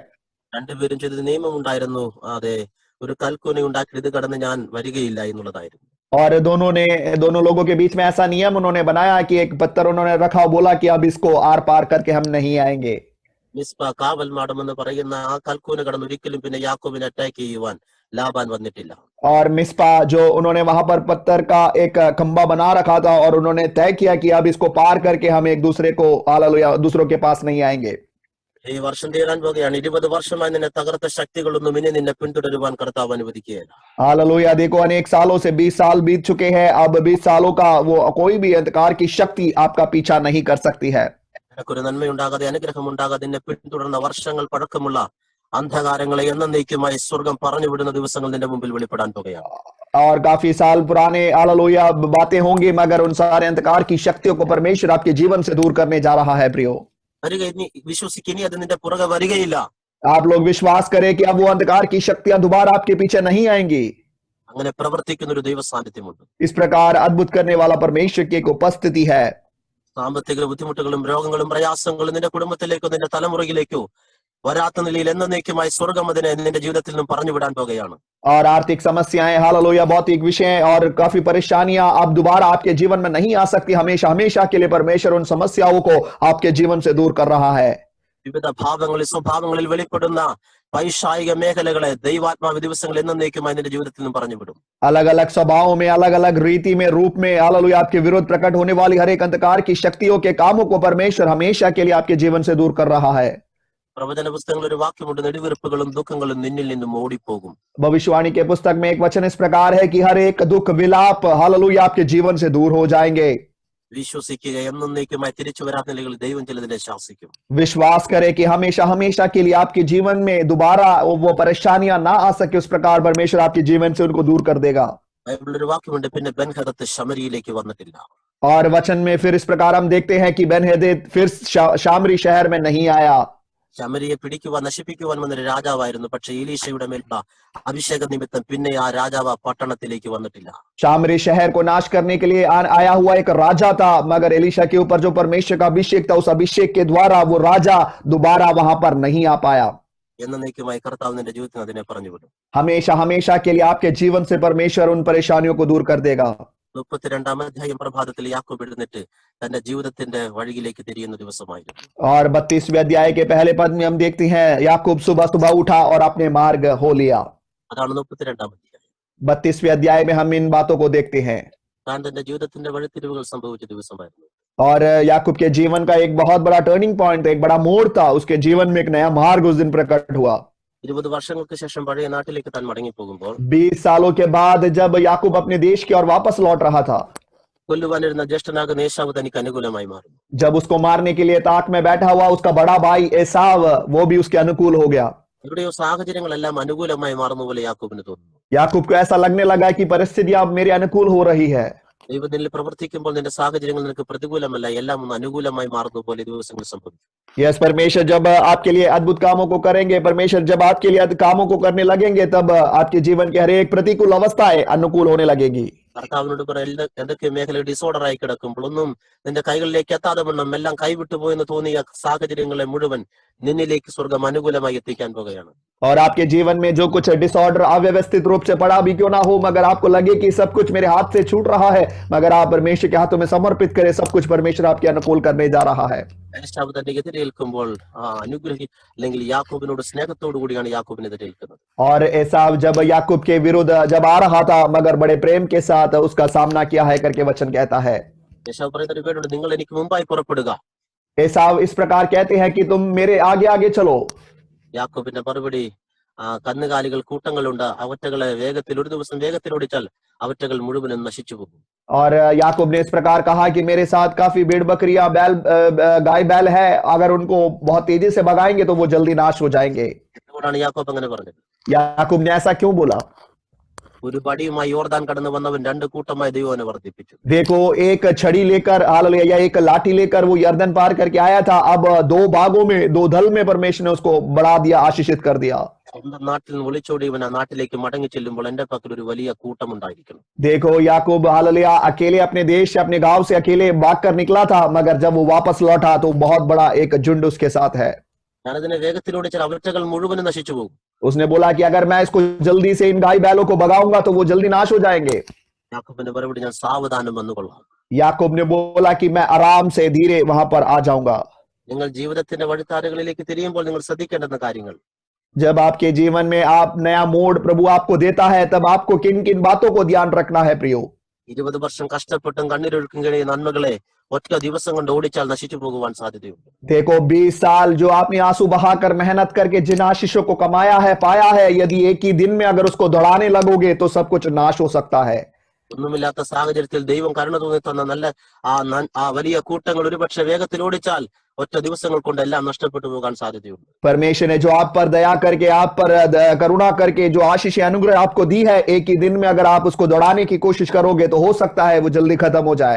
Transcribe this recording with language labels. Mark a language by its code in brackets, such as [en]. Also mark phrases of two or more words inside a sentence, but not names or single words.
[ml] രണ്ടുപേരും ചെയ്തത് നിയമം ഉണ്ടായിരുന്നു, അതെ, ഒരു കൽക്കുനി ഉണ്ടാക്കി ഇത് കടന്ന് ഞാൻ വരികയില്ല എന്നുള്ളതായിരുന്നു. [hi] और दोनों लोगों के बीच में ऐसा नियम उन्होंने बनाया कि एक पत्थर उन्होंने रखा और बोला कि अब इसको आर पार करके हम नहीं आएंगे। [ml] മിസ്പ കാവൽ മാടമെന്ന് പറയുന്ന ആ കൽക്കൂന് കടന്ന് ഒരിക്കലും പിന്നെ യാക്കോബിനെ അറ്റാക്ക് ചെയ്യുവാൻ ലാബാൻ വന്നിട്ടില്ല. [hi] और मिस्पा जो उन्होंने वहां पर पत्थर का एक खंबा बना रखा था और उन्होंने तय किया कि अब इसको पार करके हम एक दूसरे को हालेलुया दूसरों के पास नहीं आएंगे। [ml] ഈ വർഷം തീരാൻ പോകുകയാണ്. 20 വർഷമായി നിന്നെ തകർത്ത ശക്തികളൊന്നും ഇനി നിന്നെ പിന്തുടരുവാൻ കർത്താവ് അനുവദിക്കുകയില്ല. [hi] हालेलुया देखो अनेक सालों से 20 साल बीत चुके हैं, अब 20 सालों का वो कोई भी अंधकार की शक्ति आपका पीछा नहीं कर सकती है। [ml] നിനക്കൊരു നന്മയുണ്ടാകാതെ അനുഗ്രഹമുണ്ടാകാതെ നിന്നെ പിന്തുടർന്ന വർഷങ്ങൾ പഴക്കമുള്ള അന്ധകാരങ്ങളെ എന്നേക്കുമായി സ്വർഗം പറഞ്ഞു വിടുന്ന ദിവസങ്ങൾ നിന്റെ മുമ്പിൽ വെളിപ്പെടാൻ പോകുകയാണ്. [hi] और काफी साल पुराने हालेलुया बातें होंगी, मगर उन सारे अंधकार की शक्तियों को परमेश्वर आपके जीवन से दूर करने जा रहा है। प्रियो [ml] വരിക, ഇനി വിശ്വസിക്കിനി അത് നിന്റെ പുറകെ വരികയില്ല. [hi] आप लोग विश्वास करें कि अब वो अंधकार की शक्तियां दोबारा आपके पीछे नहीं आएंगी। [ml] അങ്ങനെ പ്രവർത്തിക്കുന്ന ഒരു ദൈവ സാന്നിധ്യമുണ്ട്. [hi] इस प्रकार अद्भुत करने वाला परमेश्वर की एक उपस्थिति है। [ml] സാമ്പത്തിക ബുദ്ധിമുട്ടുകളും രോഗങ്ങളും പ്രയാസങ്ങളും നിന്റെ കുടുംബത്തിലേക്കോ നിന്റെ തലമുറയിലേക്കോ വരാത്ത നിലയിൽ എന്നേക്കുമായി സ്വർഗം അതിനെ നിന്റെ ജീവിതത്തിൽ നിന്നും പറഞ്ഞു വിടാൻ പോകുകയാണ്. [hi] और आर्थिक समस्याएं हालेलुया भौतिक विषय और काफी परेशानियां अब दोबारा आपके जीवन में नहीं आ सकती। हमेशा हमेशा के लिए परमेश्वर उन समस्याओं को आपके जीवन से दूर कर रहा है। [ml] വിവിധ ഭാവങ്ങളിൽ സ്വഭാവങ്ങളിൽ വെളിപ്പെടുന്ന പൈശാചിക മേഖലകളെ ദൈവാത്മാവ് ദിവസങ്ങൾ എന്നേക്കുമായി നിന്റെ ജീവിതത്തിൽ നിന്നും പറഞ്ഞു വിടും. [hi] अलग अलग स्वभावों में, अलग अलग रीति में, रूप में हालेलुया आपके विरुद्ध प्रकट होने वाली हर एक अंधकार की शक्तियों के कामों को परमेश्वर हमेशा के लिए आपके जीवन से दूर कर रहा है। [ml] പ്രവചന പുസ്തകങ്ങളിൽ ഒരു വാക്യമുണ്ട്, നെടുവീർപ്പുകളും ദുഃഖങ്ങളും നിന്നിൽ നിന്നും ഓടിപ്പോകും. [hi] भविष्यवाणी के पुस्तक में एक वचन इस प्रकार है कि हर एक दुख विलाप हालेलुया आपके जीवन से दूर हो जाएंगे। [ml] വിശ്വസിക്കുക, എന്നേക്കുമായി തിരിച്ചു വരാത്ത നിലകളിൽ ദൈവം ചിലതിനെ ശാസിക്കും. [hi] विश्वास करें कि हमेशा हमेशा के लिए आपके जीवन में दोबारा वो परेशानियां ना आ सके, उस प्रकार परमेश्वर आपके जीवन से उनको दूर कर देगा। [ml] ബൈബിളിൽ ഒരു വാക്യമുണ്ട്, പിന്നെ ബെൻഹദത്ത് ശമരിയിലേക്ക് വന്നിട്ടില്ല. [hi] और वचन में फिर इस प्रकार हम देखते हैं कि बेन्हेदेद फिर शामरी शहर में नहीं आया। [ml] ശമരിയെ പിടിക്കുവാൻ നശിപ്പിക്കുവാൻ വന്നൊരു രാജാവായിരുന്നു. പക്ഷെ എലീശയുടെ മേലുള്ള അഭിഷേക നിമിത്തം പിന്നെ ആ രാജാവ് പട്ടണത്തിലേക്ക് വന്നിട്ടില്ല. [hi] शामरी शहर को नाश करने के लिए आया हुआ एक राजा था, मगर एलीशा के ऊपर जो परमेश्वर का अभिषेक था, उस अभिषेक के द्वारा वो राजा दोबारा वहां पर नहीं आ पाया। [ml] എന്നേക്കുമായി കർത്താവ് നിന്റെ ജീവിതത്തിൽ അതിനെ പറഞ്ഞു വിടും. [hi] हमेशा हमेशा के लिए आपके जीवन से परमेश्वर उन परेशानियों को दूर कर देगा। [ml] 32 അധ്യായം പ്രഭാതത്തിൽ യാക്കോബ് എഴുന്നേറ്റ് തന്റെ ജീവിതത്തിന്റെ വഴിയിലേക്ക് തിരിയുന്ന ദിവസമായിരുന്നു. [hi] और 32वें अध्याय के पहले पद में हम देखते हैं याकूब सुबह सुबह उठा और अपने मार्ग हो लिया। [ml] അതാണ് 32 അധ്യായം. [hi] 32वें अध्याय में हम इन बातों को देखते हैं। [ml] താൻ തന്റെ ജീവിതത്തിന്റെ വഴിത്തിരിവുകൾ സംഭവിച്ച ദിവസമായിരുന്നു. [hi] और याकूब के जीवन का एक बहुत बड़ा [en] turning point, [hi] एक बड़ा मोड़ था। उसके जीवन में एक नया मार्ग उस दिन प्रकट हुआ। [ml] 20 വർഷങ്ങൾക്ക് ശേഷം പഴയ നാട്ടിലേക്ക് താൻ മടങ്ങി പോകുമ്പോൾ [hi] 20 सालों के बाद जब याकूब अपने देश की ओर वापस लौट रहा था, [ml] കൊല്ലുവാനിരുന്ന ജ്യേഷ്ഠനാകുന്ന ഏശാവ് തനിക്ക് അനുകൂലമായി മാറുന്നു. [hi] जब उसको मारने के लिए ताक में बैठा हुआ उसका बड़ा भाई एसाव, वो भी उसके अनुकूल हो गया। [ml] എവിടെയോ സാഹചര്യങ്ങളെല്ലാം അനുകൂലമായി മാറുന്ന പോലെ യാക്കോബിന് തോന്നുന്നു. [hi] याकूब को ऐसा लगने लगा कि परिस्थितियां अब मेरे अनुकूल हो रही है। [ml] ദൈവം നിന്നിൽ പ്രവർത്തിക്കുമ്പോൾ നിന്റെ സാഹചര്യങ്ങൾ നിനക്ക് പ്രതികൂലമല്ല, എല്ലാം ഒന്ന് അനുകൂലമായി മാറുന്ന പോലെ ദിവസങ്ങൾ സംഭവിക്കും. [hi] यस परमेश्वर जब आपके लिए अद्भुत कामों को करेंगे, परमेश्वर जब आपके लिए कामों को करने लगेंगे, तब आपके जीवन की हर एक प्रतिकूल अवस्थाएं अनुकूल होने लगेगी। [ml] കർത്താവിനോട് എന്തൊക്കെ മേഖല ഡിസോർഡർ ആയി കിടക്കുമ്പോൾ ഒന്നും നിന്റെ കൈകളിലേക്ക് എത്താതെ വണ്ണം എല്ലാം കൈവിട്ടു പോയെന്ന് തോന്നിയ സാഹചര്യങ്ങളെ മുഴുവൻ നിന്നിലേക്ക് സ്വർഗം അനുകൂലമായി എത്തിക്കാൻ പോകുകയാണ്. [hi] और आपके जीवन में जो कुछ डिसऑर्डर अव्यवस्थित रूप से पड़ा भी क्यों ना हो, मगर आपको लगे कि सब कुछ मेरे हाथ से छूट रहा है, मगर आप परमेश्वर के हाथों में समर्पित करें, सब कुछ परमेश्वर आपके अनुकूल करने जा रहा है। [ml] ഏശാവ് തന്നെ എതിരേൽക്കുമ്പോൾ അല്ലെങ്കിൽ യാക്കോബിനോട് സ്നേഹത്തോടു കൂടിയാണ് യാക്കോബിനെ എതിരേൽക്കുന്നത്. [hi] और एसाव जब याकूब के विरुद्ध जब आ रहा था, मगर बड़े प्रेम के साथ उसका सामना किया है करके वचन कहता है। [ml] ഏശാവ് പറയുന്ന ഒരു പേരുണ്ട്, നിങ്ങൾ എനിക്ക് മുമ്പായി പുറപ്പെടുക. [hi] एसाव इस प्रकार कहते हैं कि तुम मेरे आगे आगे चलो। [ml] യാക്കോബിന്റെ മറുപടി, കന്നുകാലികൾ കൂട്ടങ്ങളുണ്ട്, അവറ്റകളെ ഒരു ദിവസം വേഗത്തിലോടിച്ചാൽ അവറ്റകൾ മുഴുവനും നശിച്ചു പോകും. [hi] और याकूब ने इस प्रकार कहा कि मेरे साथ काफी भेड़ बकरियां गाय बैल है, अगर उनको बहुत तेजी से भगाएंगे तो वो जल्दी नाश हो जाएंगे। [ml] എന്തുകൊണ്ടാണ് യാക്കോബ് അങ്ങനെ പറഞ്ഞത്? [hi] याकूब ने ऐसा क्यों बोला? [ml] ഒരു വടിയുമായി യോർദാൻ കടന്നു വന്നവൻ 2 കൂട്ടമായി ദൈവനെ വർദ്ധിപ്പിച്ചു. [hi] देखो एक छड़ी लेकर हालेलुया या एक लाठी लेकर वो यर्दन पार करके आया था, अब 2 भागों में 2 दल में परमेश्वर ने उसको बढ़ा दिया, आशीषित कर दिया। [ml] സ്വന്തം നാട്ടിൽ നിന്ന് ഒളിച്ചോടിയവൻ ആ നാട്ടിലേക്ക് മടങ്ങി ചെല്ലുമ്പോൾ എന്റെ പക്കൽ ഒരു വലിയ കൂട്ടം ഉണ്ടായിരിക്കണം. [hi] देखो याकूब हालेलुया अकेले अपने देश से अपने गांव से अकेले भागकर निकला था, मगर जब वो वापस लौटा तो बहुत बड़ा एक झुंड उसके साथ है। [ml] ഞാനതിനെ വേഗത്തിലോടിച്ചാൽ അവറ്റകൾ മുഴുവനും നശിച്ചു പോകും. [hi] उसने बोला कि अगर मैं इसको जल्दी से इन गाय बैलों को भगाऊंगा तो वो जल्दी नाश हो जाएंगे. [ml] യാക്കോബിന്റെ മറുപടി, ഞാൻ സാവധാനം വന്നുകൊള്ളാം. [hi] याकूब ने बोला कि मैं आराम से धीरे वहां पर आ जाऊंगा। [ml] നിങ്ങൾ ജീവിതത്തിന്റെ വഴിത്താരകളിലേക്ക് തിരിയുമ്പോൾ നിങ്ങൾ ശ്രദ്ധിക്കേണ്ടുന്ന കാര്യങ്ങൾ, [hi] जब आपके जीवन में आप नया मोड़ प्रभु आपको देता है, तब आपको किन किन बातों को ध्यान रखना है प्रियो। [ml] 20 വർഷം കഷ്ടപ്പെട്ടും കണ്ണീരൊഴുക്കും കഴിയുന്ന നന്മകളെ ഒറ്റ ദിവസം കൊണ്ട് ഓടിച്ചാൽ നശിച്ചു പോകുവാൻ സാധ്യതയുണ്ട്. [hi] देखो 20 साल जो आपने आंसू बहाकर मेहनत करके जिन आशीषों को कमाया है, पाया है, यदि एक ही दिन में अगर उसको दौड़ाने लगोगे तो सब कुछ नाश हो सकता है। [ml] ഒന്നുമില്ലാത്ത സാഹചര്യത്തിൽ ദൈവം കരുണ തോന്നി തന്ന നല്ല ആ വലിയ കൂട്ടങ്ങൾ ഒരുപക്ഷെ വേഗത്തിൽ ഓടിച്ചാൽ ഒറ്റ ദിവസങ്ങൾ കൊണ്ട് എല്ലാം നഷ്ടപ്പെട്ടു പോകാൻ സാധ്യതയുണ്ട്. [hi] परमेश्वर ने जो आप पर दया करके, आप पर करुणा करके जो आशीष अनुग्रह आपको दी है, एक ही दिन में अगर आप उसको दौड़ाने की कोशिश करोगे तो हो सकता है वो जल्दी खत्म हो जाए।